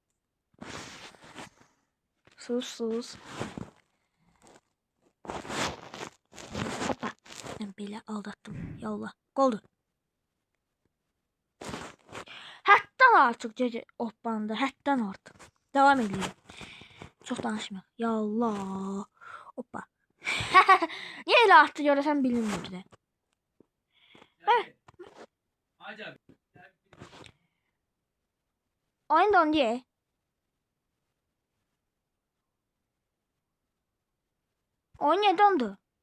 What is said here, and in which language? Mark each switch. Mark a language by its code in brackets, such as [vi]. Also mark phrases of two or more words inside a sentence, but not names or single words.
[az] Sus. Hoppa. Mən belə aldattım. Yallah. Qoldu. Həddən artıq gecə hoppandı. Həddən artıq. [tr] Devam edelim. Çok danışma. [az] Yallah. Hoppa. Niye elə arttı görəsən bilinmirdi. [tr] Oyun dondu ya. Oyun niye dondu?